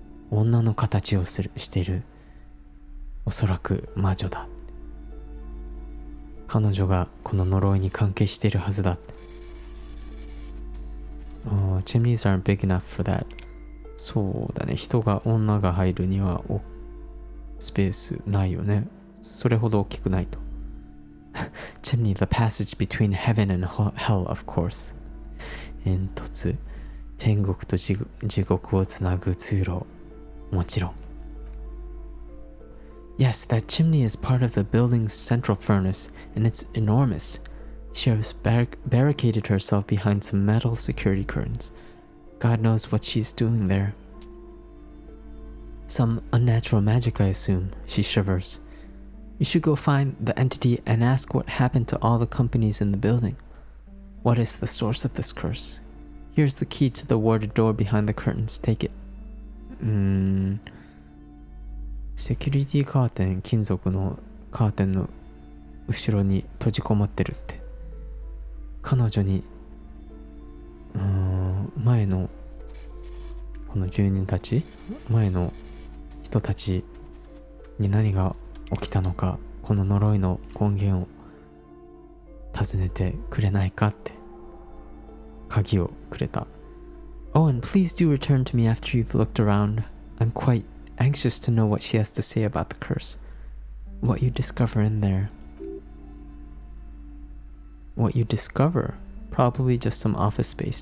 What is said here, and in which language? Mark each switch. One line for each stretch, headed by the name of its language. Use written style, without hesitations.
Japanese: 女の形をしている。おそらく魔女だ。彼女がこの呪いに関係しているはずだって。
English: Chimneys aren't big enough for that.
Japanese: そうだね。女が入るにはスペースないよね。それほど大きくないと。
English: Chimney, the passage between heaven and hell, of course.
Japanese: 煙突。天国と地獄をつなぐ通路。もちろん。
English: Yes, that chimney is part of the building's central furnace, and it's enormous. She has barricaded herself behind some metal security curtains. God knows what she's doing there. Some unnatural magic, I assume. She shivers. You should go find the entity and ask what happened to all the companies in the building. What is the source of this curse? Here's the key to the warded door behind the curtains. Take it.
Japanese: セキュリティカーテン、金属のカーテンの後ろに閉じこもってるって。彼女に前のこの住人たち、前の人たちに何が起きたのか、この呪いの根源を尋ねてくれないかって鍵をくれた。
English: Oh, and please do return to me after you've looked around. I'm quite anxious to know what she has to say about the curse. What you discover in there. What you discover? Probably just some office space.